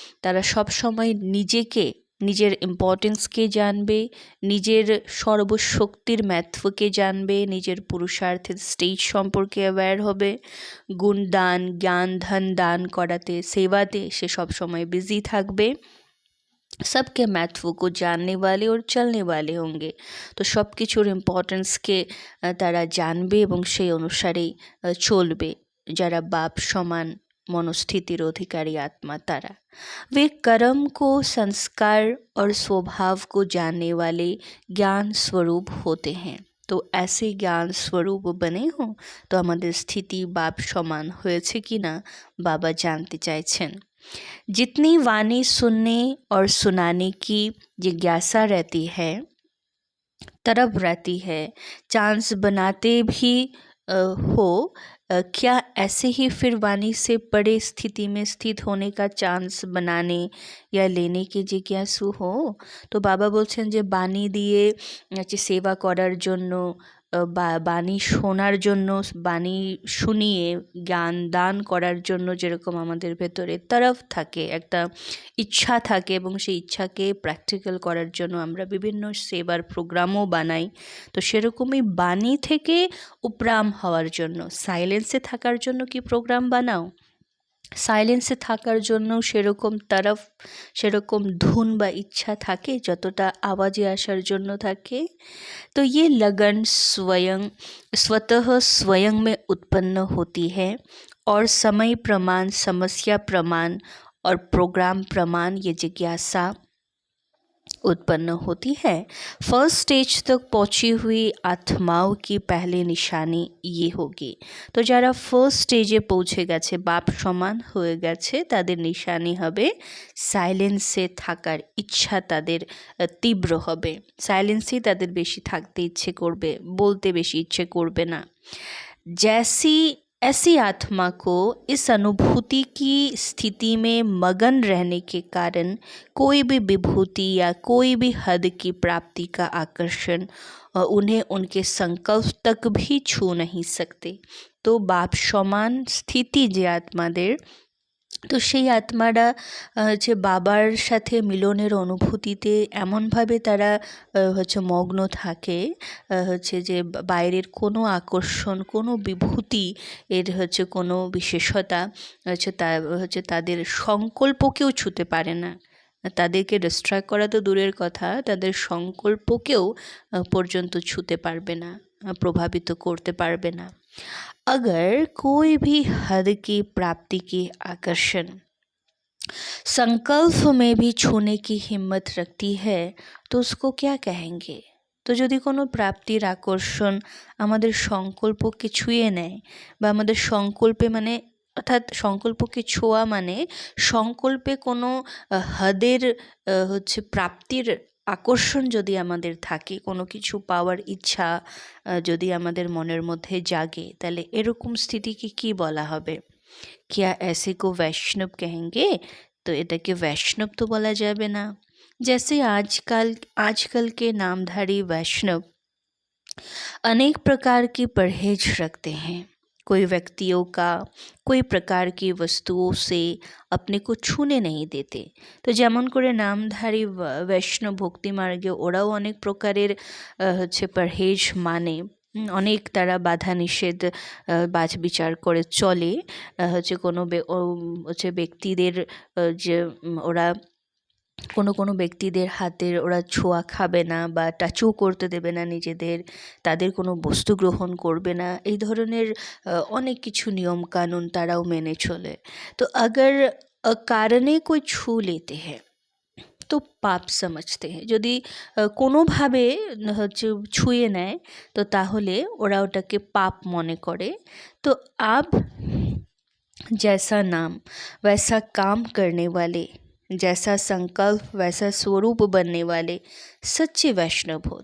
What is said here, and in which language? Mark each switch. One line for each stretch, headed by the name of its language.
Bangla: তারা সব সময় নিজেকে, নিজের ইম্পর্টেন্সকে জানবে, নিজের সর্বশক্তির महत्वকে জানবে, নিজের পুরুষার্থের স্টেজ সম্পর্কে অ্যাওয়্যার হবে, গুণ দান, জ্ঞান ধন দান করাতে, সেবাতে সে সব সময় বিজি থাকবে,
Hindi: सबके महत्व को जानने वाले और चलने वाले होंगे।
Bangla: তো সব কিছুর ইম্পর্টেন্সকে তারা জানবে এবং সেই অনুসারেই চলবে যারা বাপ সমান मनोस्थितिर अधिकारी आत्मा तारा।
Hindi: वे कर्म को, संस्कार और स्वभाव को जानने वाले ज्ञान स्वरूप होते हैं। तो ऐसे ज्ञान स्वरूप बने हों तो हमारे स्थिति बाप समान
Bangla: হয়েছে কিনা
Hindi: बाबा जानते चाइছেন। जितनी वाणी सुनने और सुनाने की जिज्ञासा रहती है, तरफ रहती है, चांस बनाते भी हो, क्या ऐसे ही फिर वाणी से बड़े स्थिति में स्थित होने का चांस बनाने या लेने की जिज्ञासु हो।
Bangla: तो बाबा बोलছেন যে বাণী দিয়ে সেবা করার জন্য বা বাণী শোনার জন্য, বাণী শুনিয়ে জ্ঞান দান করার জন্য যেরকম আমাদের ভেতরে তরফ থাকে, একটা ইচ্ছা থাকে এবং সেই ইচ্ছাকে প্র্যাকটিক্যাল করার জন্য আমরা বিভিন্ন সেবার প্রোগ্রামও বানাই, তো সেরকমই বাণী থেকে উপরাম হওয়ার জন্য, সাইলেন্সে থাকার জন্য কি প্রোগ্রাম বানাও, সাইলেন্সে থাকার জন্য সেরকম তরফ, সেরকম ধুন বা ইচ্ছা থাকে যতটা আওয়াজে আসার জন্য থাকে।
Hindi: तो ये लगन स्वतः स्वयं में उत्पन्न होती है और समय प्रमाण, समस्या प्रमाण और प्रोग्राम प्रमाण ये जिज्ञासा उत्पन्न होती है। फर्स्ट स्टेज तक पहुंची हुई आत्माओं की पहली निशानी ये होगी।
Bangla: তো যারা ফার্স্ট স্টেজে পৌঁছে গেছে, বাপ সমান হয়ে গেছে, তাদের নিশানি হবে সাইলেন্সে থাকার ইচ্ছা তাদের তীব্র হবে। সাইলেন্সেই তাদের বেশি থাকতে ইচ্ছে করবে, বলতে বেশি ইচ্ছে করবে না।
Hindi: जैसी ऐसी आत्मा को इस अनुभूति की स्थिति में मगन रहने के कारण कोई भी विभूति या कोई भी हद की प्राप्ति का आकर्षण उन्हें उनके संकल्प तक भी छू नहीं सकते।
Bangla: तो बाप समान स्थिति जे आत्मादेर, তো সেই আত্মারা হচ্ছে বাবার সাথে মিলনের অনুভূতিতে এমনভাবে তারা হচ্ছে মগ্ন থাকে হচ্ছে যে বাইরের কোনো আকর্ষণ, কোনো বিভূতি এর হচ্ছে কোনো বিশেষতা হচ্ছে তাদের সংকল্পকেও ছুঁতে পারে না। তাদেরকে ডিস্ট্র্যাক্ট করা তো দূরের কথা, তাদের সংকল্পকেও পর্যন্ত ছুঁতে পারবে না, প্রভাবিত করতে পারবে না।
Hindi: अगर कोई भी हद की प्राप्ति की आकर्षण संकल्प में भी छूने की हिम्मत रखती है तो उसको क्या कहेंगे।
Bangla: তো যদি কোনো প্রাপ্তির আকর্ষণ আমাদের সংকল্পকে ছুঁয়ে নেয় বা আমাদের সংকল্পে মানে অর্থাৎ সংকল্পকে ছোঁয়া মানে সংকল্পে কোনো হদের হচ্ছে প্রাপ্তির আকর্ষণ যদি আমাদের থাকে, কোনো কিছু পাওয়ার ইচ্ছা যদি আমাদের মনের মধ্যে জাগে, তাহলে এরকম স্থিতিকে কি বলা হবে।
Hindi: क्या ऐसे को वैष्णव कहेंगे।
Bangla: तो এটাকে वैष्णव तो বলা যাবে না।
Hindi: जैसे आजकल के नामधारी वैष्णव अनेक प्रकार की परहेज रखते हैं। कोई व्यक्तियों का कोई प्रकार की वस्तुओं से अपने को छूने नहीं देते।
Bangla: তো যেমন করে নামধারী বৈষ্ণব ভক্তি মার্গে ওরাও অনেক প্রকারের হচ্ছে পরহেজ মানে, অনেক তারা বাধা নিষেধ বাছ বিচার করে চলে। হচ্ছে কোনো হচ্ছে ব্যক্তিদের যে ওরা কোনো ব্যক্তিদের হাতের ওরা ছোঁয়া খাবে না বা টাচও করতে দেবে না নিজেদের, তাদের কোনো বস্তু গ্রহণ করবে না, এই ধরনের অনেক কিছু নিয়ম কানুন তারাও মেনে চলে।
Hindi: তো अगर কারণে कोई छू लेते हैं তো পাপ समझते हैं।
Bangla: যদি কোনোভাবে হচ্ছে ছুঁয়ে নেয় তো তাহলে ওরা ওটাকে পাপ মনে করে।
Hindi: তো আব जैसा नाम वैसा काम करने वाले, जैसा संकल्प वैसा स्वरूप बनने वाले सच्चे वैष्णव हो।